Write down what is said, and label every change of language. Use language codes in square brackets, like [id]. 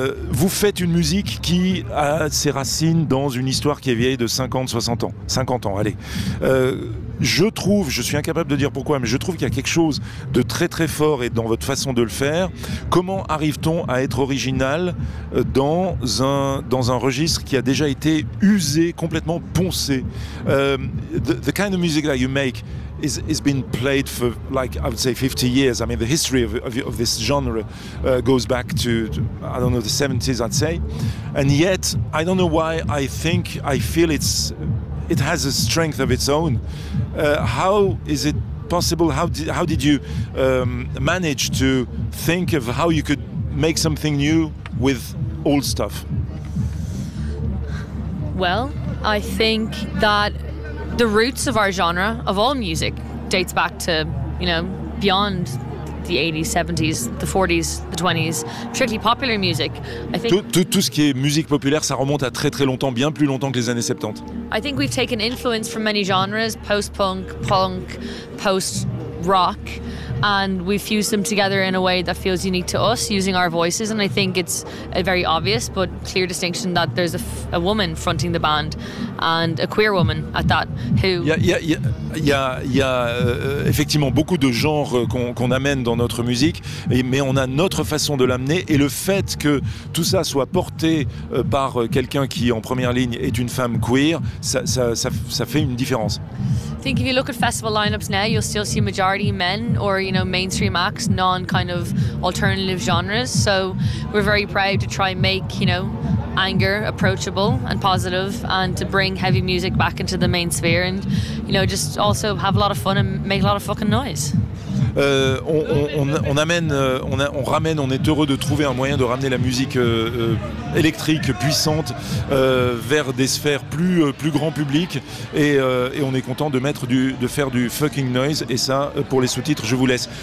[fr] Vous faites une musique qui a ses racines dans une histoire qui est vieille de 50, 60 ans. 50 ans, allez. Je suis incapable de dire pourquoi, mais je trouve qu'il y a quelque chose de très très fort et dans votre façon de le faire. Comment arrive-t-on à être original dans un registre qui a déjà été usé, complètement poncé? [en] The kind of music that you make is been played for, like, I would say 50 years. I mean, the history of this genre goes back to, I don't know, the 70s, I'd say. And yet, I don't know why I feel it's... It has a strength of its own. How is it possible? How did you manage to think of how you could make something new with old stuff? Well, I think that the roots of our genre, of all music, dates back to, you know, beyond the 80s, 70s, the 40s, the 20s, strictly popular music. I think [fr] tout ce qui est musique populaire, ça remonte à très très longtemps, bien plus longtemps que les années 70. [en] I think we've taken influence from many genres, post-punk, punk, post-rock, and we've fused them together in a way that feels unique to us, using our voices, and I think it's a very obvious but clear distinction that there's a woman fronting the band, and a queer woman at that, who... [fr] Il y a effectivement beaucoup de genres qu'on amène dans notre musique, mais on a notre façon de l'amener, et le fait que tout ça soit porté par quelqu'un qui, en première ligne, est une femme queer, ça fait une différence. [en] I think if you look at festival lineups now, you'll still see majority men, or, you know, mainstream acts, non kind of alternative genres. So we're very proud to try and make, you know, anger approachable and positive, and to bring heavy music back into the main sphere, and, you know, just also have a lot of fun and make a lot of fucking noise. [fr] On est heureux de trouver un moyen de ramener la musique électrique puissante vers des sphères plus grand public, et on est content de faire du fucking noise, et ça, pour les sous-titres, je vous laisse.